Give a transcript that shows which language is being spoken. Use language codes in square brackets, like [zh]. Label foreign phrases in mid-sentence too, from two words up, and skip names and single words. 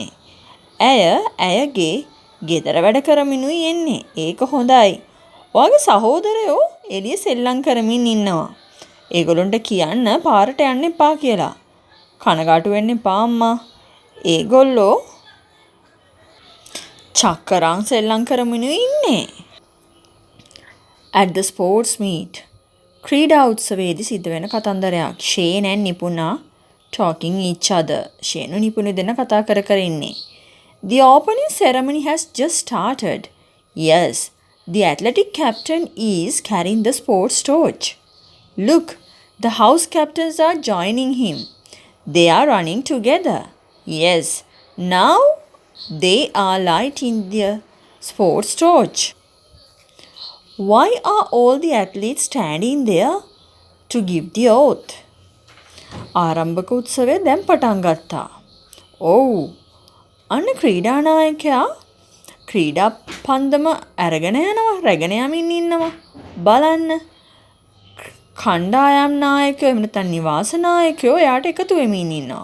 [si] ඇයගේ ගෙදර වැඩ කරමිනුයි එන්නේ. ඒක හොඳයි. ඔයාගේ සහෝදරයෝ එළිය සෙල්ලම් කරමින් ඉන්නවා. ඒගොල්ලන්ට කියන්න පාරට යන්න එපා කියලා. කනගාටු වෙන්න එපා අම්මා. ඒගොල්ලෝ චක්කරන් සෙල්ලම් කරමිනුයි ඉන්නේ. [en] At the sports meet. [si] ක්‍රීඩා උත්සවයේදී සිද්ධ වෙන කතන්දරයක්. [en] ෂේන් and නිපුණා talking each other. [si] ෂේනු නිපුණු දෙන්න කතා කර ඉන්නේ. [en] The opening ceremony has just started. Yes, the athletic captain is carrying the sports torch. Look, the house captains are joining him. They are running together. Yes, now they are lighting the sports torch. Why are all the athletes standing there to give the oath? [si] ආරම්භක උත්සවය දැන් පටන් ගත්තා. ඔව්. අන්න ක්‍රීඩා නායකයා ක්‍රීඩා පන්දම අරගෙන යනවා, රැගෙන යමින් ඉන්නවා. බලන්න. කණ්ඩායම් නායකයෝ එහෙම නැත්නම් නිවාස නායකයෝ එයාට එකතු වෙමින් ඉන්නවා.